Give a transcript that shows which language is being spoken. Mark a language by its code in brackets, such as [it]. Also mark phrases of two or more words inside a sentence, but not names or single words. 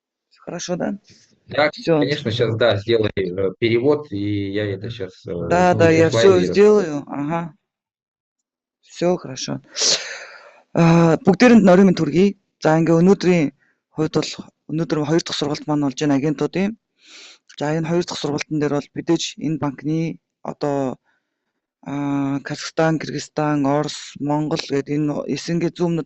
[ru] Хорошо, да? Да, Все. конечно, сейчас, да, сделай перевод, и я это сейчас Да, жму я все файлы. сделаю. Ага. Все хорошо. [mn] Бүгдээрэнд нөрийн мэнд хүргэе. За ингээ өнөөдрийн хувьд бол өнөөдөр 2 дахь сургалт маань болж байна агентуудын. За энэ 2 дахь сургалтын дээр бол мэдээж энэ банкны одоо Казахстан, Кыргызстан, Орос, Монгол гэдэг энэ СНГ зүүмнүүд